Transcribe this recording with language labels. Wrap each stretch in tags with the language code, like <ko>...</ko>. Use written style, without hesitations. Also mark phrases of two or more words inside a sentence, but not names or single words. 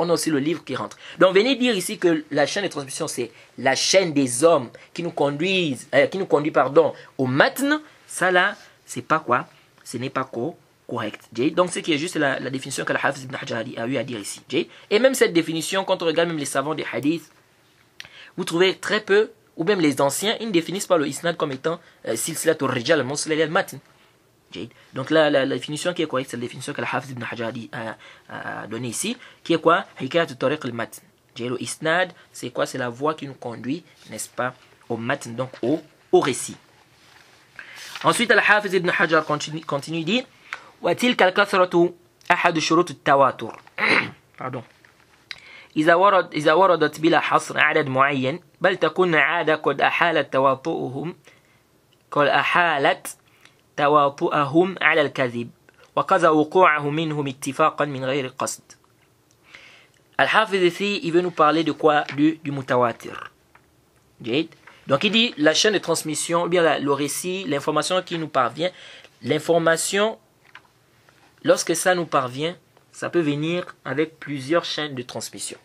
<fr>On a aussi le livre qui rentre. Donc, venez dire ici que la chaîne de transmission, c'est la chaîne des hommes qui nous conduit, au matn. Ça là, c'est pas quoi? Ce n'est pas correct. Donc, ce qui est juste la définition que Al-Hafiz ibn Hajar a eu à dire ici. Et même cette définition, quand on regarde même les savants des hadiths, vous trouvez très peu, ou même les anciens, ils ne définissent pas le isnad comme étant</fr> <ar>سلسلة الرجال الموصل المتن.</ar> <fr>Donc là, la définition qui est correcte, c'est la définition que Al-Hafiz ibn Hajar a donnée ici, qui est quoi?</fr> <ar>حكاية طريق المتن.</ar> <fr>Le isnad, c'est quoi? C'est la voie qui nous conduit, n'est-ce pas, au matn, donc au récit. Ensuite, Al-Hafiz ibn Hajar continue, dit</fr> <ar>وتلك الكثرة أحد شروط التواتر.</ar> <fr>Pardon.</fr> <ar>إذا وردت بلا حصر عدد معين بل تكون عادة قد أحالت تواطؤهم على الكذب وكذا وقوعه منهم اتفاقا من غير قصد.</ar> <fr>Al-Hafiz ici, il veut nous parler de quoi? Du mutawatir. Donc il dit la chaîne de transmission, ou bien le récit, l'information qui nous parvient, l'information, lorsque ça nous parvient, ça peut venir avec plusieurs chaînes de transmission.</fr>